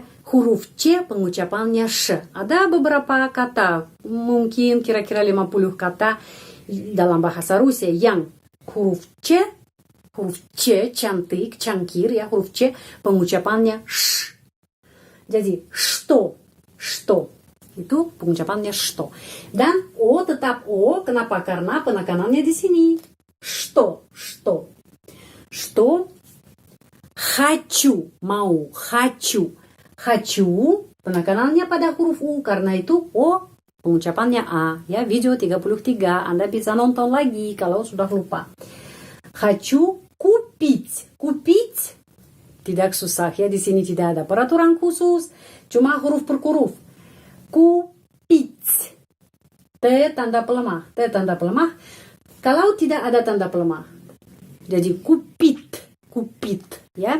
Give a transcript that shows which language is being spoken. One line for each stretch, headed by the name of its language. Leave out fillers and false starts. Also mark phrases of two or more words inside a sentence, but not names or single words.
Indonesian: Huruf C pengucapannya sh. Ada beberapa kata, mungkin kira-kira 50 kata dalam bahasa Rusia yang huruf C cantik, cangkir ya, huruf C pengucapannya sh. Jadi что itu pengucapannya что. Dan O tetap O, kenapa? Karena penekanannya di sini.
Russian: Что. Хочу, mau, хочу. Хочу,
Indonesian: penekanannya pada huruf U, karena itu O pengucapannya A. Ya, video 33, Anda bisa nonton lagi kalau sudah lupa.
Russian: Хочу купить.
Indonesian: Купить tidak susah ya, di sini tidak ada peraturan khusus, cuma huruf per huruf. Купить. T tanda pelemah. Kalau tidak ada tanda pelemah, jadi kupit ya.